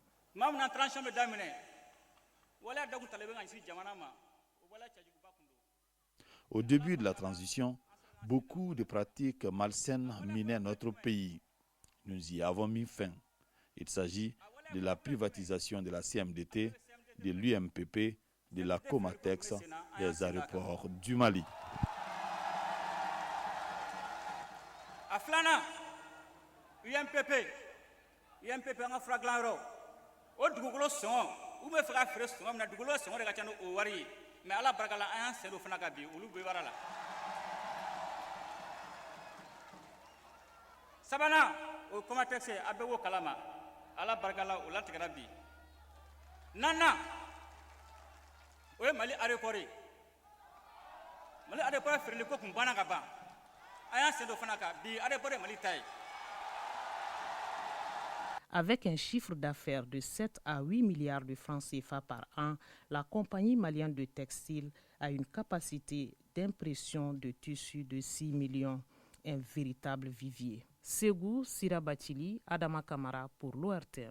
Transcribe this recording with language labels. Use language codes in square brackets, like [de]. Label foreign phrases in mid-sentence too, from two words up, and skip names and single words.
[fr] Au début de la transition, beaucoup de pratiques malsaines minaient notre pays. Nous y avons mis fin. Il s'agit de la privatisation de la CMDT, de l'UMPP, de la Comatex, des aéroports du Mali. [bm] Aflana, UMPP, en fraglan o dugukolo sɔngɔ u bɛ fɛ ka feere sɔngɔ min na dugukolo sɔngɔ de ka ca ni o wari ye mais ala barika la an y'an sen don fana ka bi olu bɛ baara la. Sabanan o ye Comatex ye a bɛɛ b'o kalama ala barika la o latigɛra bi. Naaninan o ye Mali aéroport ye. Mali aéroport feereli ko kun banna ka ban an y'an sen don fana kan bi aéroport ye Mali ta ye. [fr] Avec un chiffre d'affaires de 7 à 8 milliards de francs CFA par an, la compagnie malienne de textile a une capacité d'impression de tissus de 6 millions, un véritable vivier. Ségou Sirabatili, Adama Kamara pour l'ORTM.